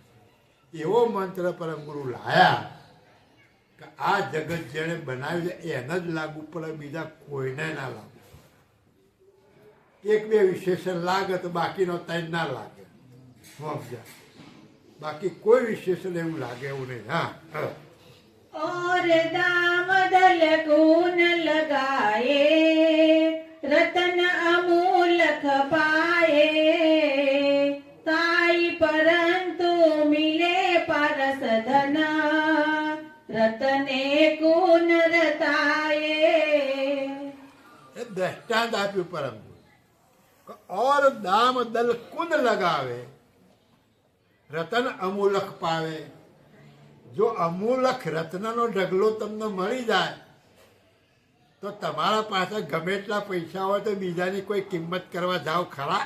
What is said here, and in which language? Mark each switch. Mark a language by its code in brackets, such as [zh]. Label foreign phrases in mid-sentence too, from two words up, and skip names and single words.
[gu] એવો મંત્ર પરમ ગુરુ લાયા કે આ જગત જેણે બનાવ્યું છે એને જ લાગુ પડે, બીજા કોઈને ના લાગુ. 1-2 વિશેષણ લાગે તો બાકીનો 3 ના લાગે, સમજ્યા? બાકી કોઈ વિશેષણ એવું લાગે એવું નહીં. હા, [hi] और दाम दल गुण लगाए, रतन अमूलक पाए, ताई परंतु मिले पारस धन, रतने गुण रताए. [gu] એ દ્રષ્ટાંત આપ્યું પરમ ગુરુ. [hi] और दाम दल कुंद लगावे, रतन अमूलक पावे. [gu] જો અમૂલક રત્નનો ઢગલો તમને મળી જાય તો તમારા પાસે ગમે એટલા પૈસા હોય તો બીજાની કોઈ કિંમત કરવા જાઓ ખરા?